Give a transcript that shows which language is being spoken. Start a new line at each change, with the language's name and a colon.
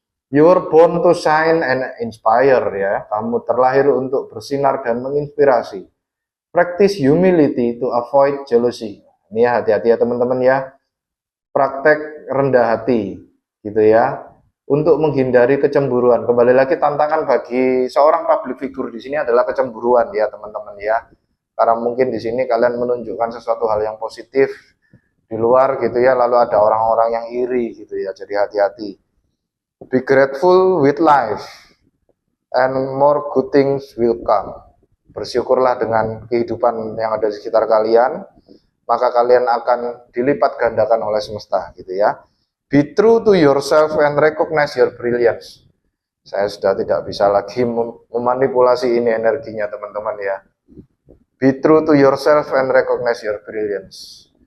English: You were born to shine and inspire ya.
Indonesian: Kamu terlahir untuk bersinar dan menginspirasi.
English: Practice humility to avoid jealousy.
Indonesian: Ini ya, hati-hati ya teman-teman ya. Praktek rendah hati gitu ya, untuk menghindari kecemburuan. Kembali lagi, tantangan bagi seorang public figure di sini adalah kecemburuan ya teman-teman ya. Karena mungkin di sini kalian menunjukkan sesuatu hal yang positif di luar gitu ya, lalu ada orang-orang yang iri gitu ya. Jadi hati-hati.
English: Be grateful with life and more good things will come.
Indonesian: Bersyukurlah dengan kehidupan yang ada di sekitar kalian, maka kalian akan dilipat gandakan oleh semesta gitu ya.
English: Be true to yourself and recognize your brilliance.
Indonesian: Saya sudah tidak bisa lagi memanipulasi ini energinya teman-teman ya.
English: Be true to yourself and recognize your brilliance.